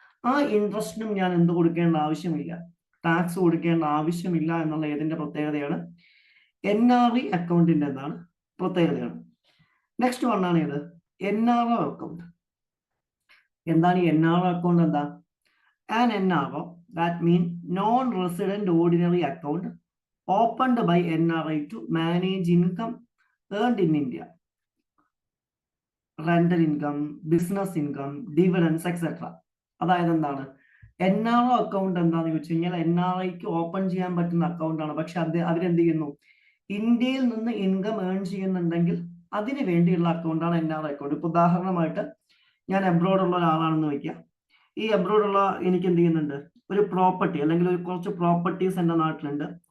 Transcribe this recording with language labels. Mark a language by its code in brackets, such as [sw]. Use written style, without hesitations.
[ml] ആ ഇൻട്രസ്റ്റിനും ഞാൻ എന്ത് കൊടുക്കേണ്ട ആവശ്യമില്ല, ടാക്സ് കൊടുക്കേണ്ട ആവശ്യമില്ല എന്നുള്ള ഏതിന്റെ പ്രത്യേകതയാണ്, NRI അക്കൗണ്ടിന്റെ എന്താണ് പ്രത്യേകതയാണ്. നെക്സ്റ്റ് വൺ ആണ് ഇത് NRO അക്കൗണ്ട്. എന്താണ് ഈ NRO അക്കൗണ്ട്? എന്താ? [en] An NRO, that mean non-resident ordinary account opened by NRI to manage income earned in India, rental income, business income, dividends, etc. [ml] അതായത് എന്താണ്, NRO അക്കൗണ്ട് എന്താണെന്ന് ചോദിച്ചു കഴിഞ്ഞാൽ NRIക്ക് ഓപ്പൺ ചെയ്യാൻ പറ്റുന്ന അക്കൗണ്ടാണ്. പക്ഷെ അവരെന്ത് ചെയ്യുന്നു, ഇന്ത്യയിൽ നിന്ന് ഇൻകം ഏൺ ചെയ്യുന്നുണ്ടെങ്കിൽ അതിന് വേണ്ടിയുള്ള അക്കൗണ്ടാണ് NRI അക്കൗണ്ട്. ഇപ്പൊ ഉദാഹരണമായിട്ട് ഞാൻ അബ്രോഡ് ഉള്ള ഒരാളാണെന്ന് വയ്ക്കുക. ഈ അബ്രോഡുള്ള എനിക്ക് എന്ത് ചെയ്യുന്നുണ്ട്, ഒരു പ്രോപ്പർട്ടി അല്ലെങ്കിൽ ഒരു കുറച്ച് പ്രോപ്പർട്ടീസ് എൻ്റെ നാട്ടിലുണ്ട്.